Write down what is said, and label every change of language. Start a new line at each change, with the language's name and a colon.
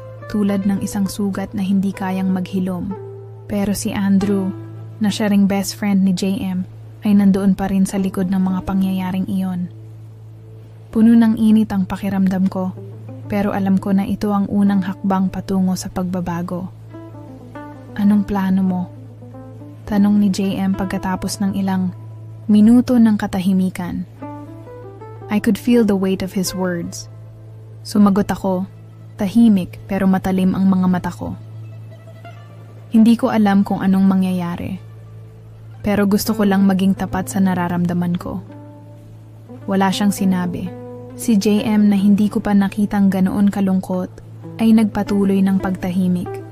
Filipino: Tulad ng isang sugat na hindi kayang maghilom. Pero si Andrew, na siya ring best friend ni JM, ay nandoon pa rin sa likod ng mga pangyayaring iyon. Puno ng init ang pakiramdam ko, pero alam ko na ito ang unang hakbang patungo sa pagbabago. Anong plano mo? Tanong ni JM pagkatapos ng ilang minuto ng katahimikan.
English: I could feel the weight of his words.
Filipino: Sumagot ako, tahimik pero matalim ang mga mata ko. Hindi ko alam kung anong mangyayari, pero gusto ko lang maging tapat sa nararamdaman ko. Wala siyang sinabi. Si JM na hindi ko pa nakitang ganoon kalungkot ay nagpatuloy ng pagtahimik.